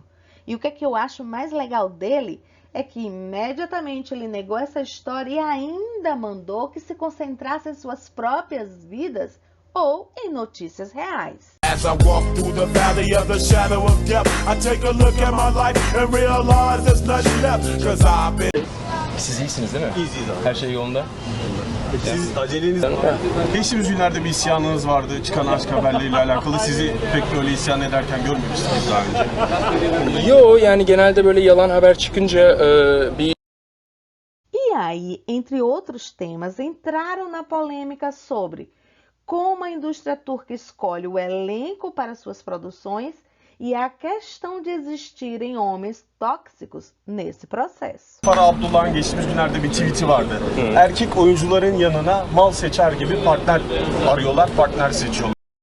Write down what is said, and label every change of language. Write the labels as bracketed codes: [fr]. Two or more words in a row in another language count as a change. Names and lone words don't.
[pt] E o que eu acho mais legal dele é que imediatamente ele negou essa história e ainda mandou que se concentrasse em suas próprias vidas ou em notícias reais. [en] As I walk through the valley of the shadow of death, I take a look at my life and realize there's nothing left, 'cause I've been. [tr] Siz iyisiniz değil mi? İyiyiz abi. Her şey yolunda. Siz aceleniz geçtiğimiz günlerde bir isyanınız vardı çıkan aşk haberleriyle alakalı. Sizi pek böyle isyan ederken görmemiştik biz daha önce. Yo, yani genelde böyle yalan haber çıkınca bir [pt] E aí, entre outros temas, entraram na polêmica sobre como a indústria turca escolhe o elenco para suas produções e a questão de existirem homens tóxicos nesse processo. [tr] Farah Abdullah'ın geçtiğimiz günlerde bir tweet'i vardı. Erkek oyuncuların yanına mal seçer gibi partner arıyorlar, partner seçiyorlar.